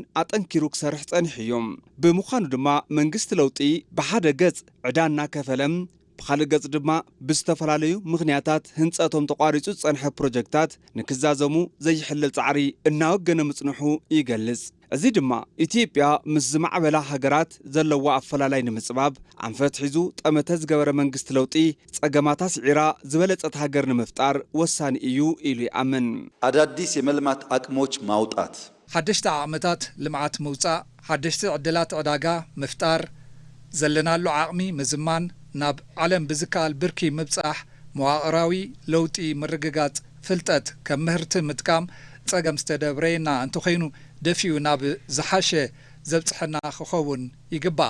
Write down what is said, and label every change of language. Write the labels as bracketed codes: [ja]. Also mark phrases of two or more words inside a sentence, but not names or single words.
[ti] ኣጠንኪሩ ክሰርሕ ጸኒሑ እዮም ብምዃኑ ድማ መንግስቲ ለውጢ ብሓደ ገጽ ዕዳ እናከፈለም ብኻልእ ገጽ ድማ ብዝተፈላለዩ ምኽንያታት ህንፀቶም ተቋሪጹ ጸንሐ ፕሮጀክታት ንክዛዘሙ ዘይሕልል ጻዕሪ እናወገነ ምጽንሑ ይገልጽ እዚ ድማ ኢትዮጵያ ምስ ዝማዕበላ ሃገራት ዘለዋ ኣፈላላይ ንምጽባብ ኣንፈት ሒዙ ጠመተ ዝገበረ መንግስቲ ለውጢ ጸገማታ ስዒራ ዝበለጸት ሃገር ንምፍጣር ወሳኒ እዩ ኢሉ ይኣምን [am] አዳዲስ የመልማት አቅሞች ማውጣት [ti] ሓደሽቲ ዓመታት ልምዓት ምውፃእ ሓደሽቲ ዕድላት ዕዳጋ ምፍጣር ዘለናሉ ዓቕሚ ምዝማን ናብ ዓለም ብዝካል ብርኪ ምብጻሕ መዋቕራዊ ለውጢ ምርግጋጽ ፍልጠት ከም ምህርቲ ምጥቃም ጸገም ዝተደብረየና እንተኾይኑ ደፊኡ ናብ ዝሓሸ ዘብጽሕና ክኸውን ይግባእ